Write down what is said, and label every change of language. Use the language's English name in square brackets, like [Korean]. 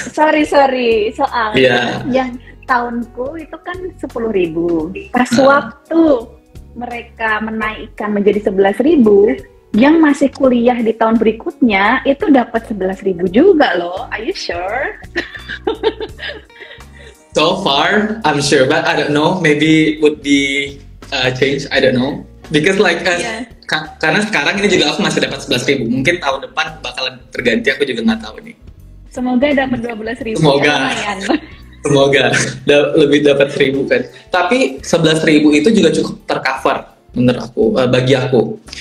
[English] Sorry. [Indonesian] Soalnya yang tahunku itu kan 10.000. Pas waktu mereka menaikkan menjadi 11.000, yang masih kuliah di tahun berikutnya itu dapat 11.000 juga loh. [English] Are you sure? So far, I'm sure, but I don't know. Maybe would be change. I don't know. Because like [Indonesian] karena sekarang ini juga aku masih dapat 11.000. Mungkin tahun depan bakalan terganti. Aku juga nggak tahu nih. Semoga dapat 12.000. Semoga lebih dapat 1.000 kan. Tapi 11.000 itu juga cukup tercover menurut aku, bagi aku.